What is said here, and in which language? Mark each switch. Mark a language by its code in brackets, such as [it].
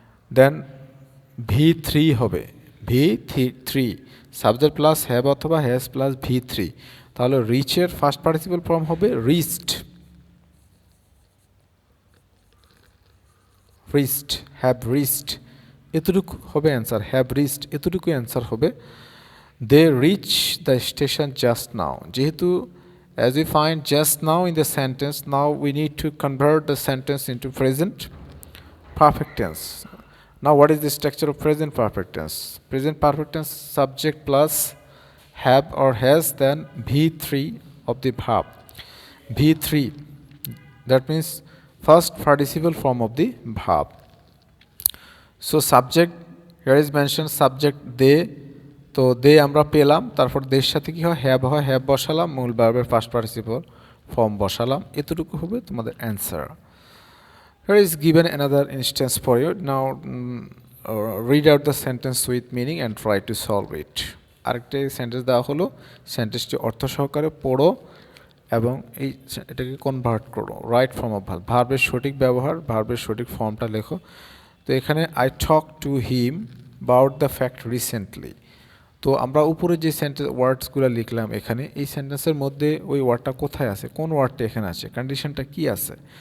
[bn] দেন V3 হবে, V3 subject plus have অথবা has plus V3, তাহলে রিচের ফার্স্ট পার্টিসিপাল ফর্ম হবে রিচড, রিচড, হ্যাভ রিচড, এতটুকু হবে অ্যান্সার, হ্যাভ রিচড এতটুকু অ্যান্সার হবে। [en] they reach the station just now, [bn] যেহেতু [en] as we find just now in the sentence, now we need to convert the sentence into present perfect tense. Now what is the structure of present perfect tense? Present perfect tense subject plus have or has, then V3 of the verb. V3, that means first participle form of the verb. So subject, here is mentioned subject they, [bn] তো দে আমরা পেলাম, তারপর দের সাথে কি হয়? Have হয়, have বসালাম, মূল ভার্বের ফার্স্ট পার্টিসিপল ফর্ম বসালাম, এতটুকু হবে তোমাদের answer. [en] Here is given another instance for you. Now read out the sentence with meaning and try to solve it. [bn] আরেকটা সেন্টেন্স দেওয়া হলো, সেন্টেন্সটি অর্থ সহকারে পড়ো এবং এটাকে কনভার্ট করো রাইট ফর্ম অফ ভার্ব, ভার্বের সঠিক ব্যবহার, ভার্বের সঠিক ফর্মটা লেখো। তো এখানে [en] I talk to him about the fact recently, [bn] তো আমরা উপরে যে সেন্টেন্স ওয়ার্ডসগুলো লিখলাম এখানে, এই সেন্টেন্সের মধ্যে ওই ওয়ার্ডটা কোথায় আছে, কোন ওয়ার্ডটা এখানে আছে, কন্ডিশনটা কি আছে।